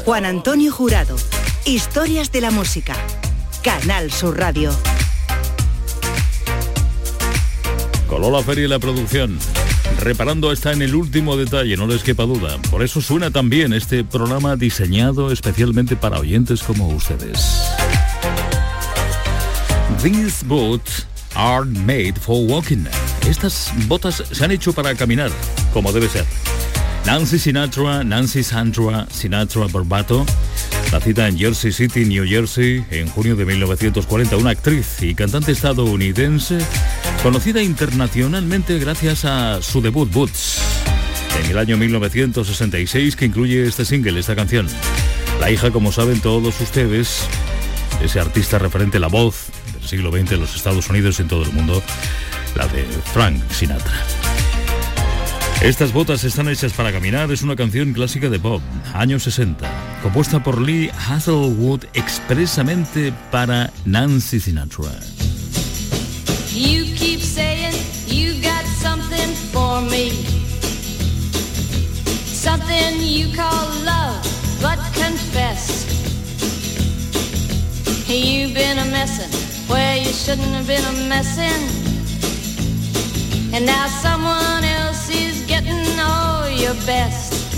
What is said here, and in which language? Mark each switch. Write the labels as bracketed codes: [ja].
[es] Juan Antonio Jurado, Historias de la Música, Canal Sur Radio. Coló la feria y la producción, reparando hasta en el último detalle, no les quepa duda. Por eso suena tan bien este programa diseñado especialmente para oyentes como ustedes. [en] These boots are made for walking. [es] Estas botas se han hecho para caminar, como debe ser. Nancy Sinatra, Nancy Sandra Sinatra Barbato, nacida en Jersey City, New Jersey, en junio de 1940, una actriz y cantante estadounidense, conocida internacionalmente gracias a su debut Boots, en el año 1966, que incluye este single, esta canción. La hija, como saben todos ustedes, ese artista referente a la voz del siglo XX en los Estados Unidos y en todo el mundo, la de Frank Sinatra. Estas botas están hechas para caminar es una canción clásica de Bob, años 60, compuesta por Lee Hazlewood expresamente para Nancy Sinatra. [en] You keep saying you got something for me, something you call love, but confess, you've been a messin' where you shouldn't have been a messin', and now someone else is getting all your best.